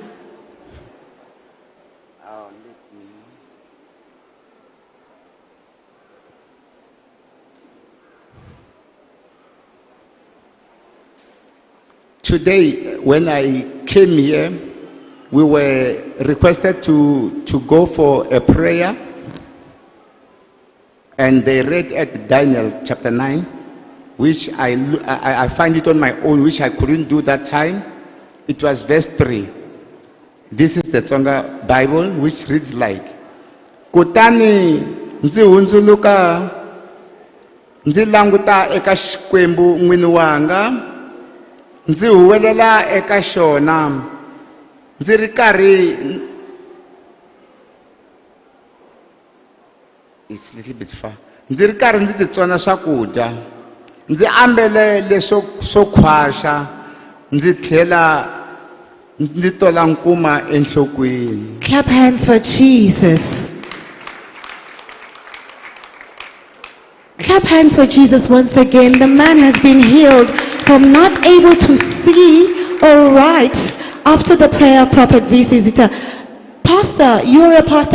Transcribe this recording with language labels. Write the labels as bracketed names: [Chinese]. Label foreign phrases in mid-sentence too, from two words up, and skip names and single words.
[English] Today, when I came here, we were requested to go for a prayer. And they read at Daniel chapter 9, which I find it on my own, which I couldn't do that time. It was verse 3. This is the Tsonga Bible, which reads like, [Tsonga] Kutani nzi hundzuluka nzi languta eka xikwembu n'wini wanga nzi huwelela eka xona nzi ri karhi. [English] It's a little bit far. [Tsonga] Nzi ri karhi nzi titsona swakudya nzi ambele leswo swo khwaxa nzi tlhela nzi tola nkuma enhlokweni. [English] Clap hands for Jesus. Clap hands for Jesus once again. The man has been healed from not able to see or write after the prayer of Prophet VC Zitha. Pastor, you're a pastor.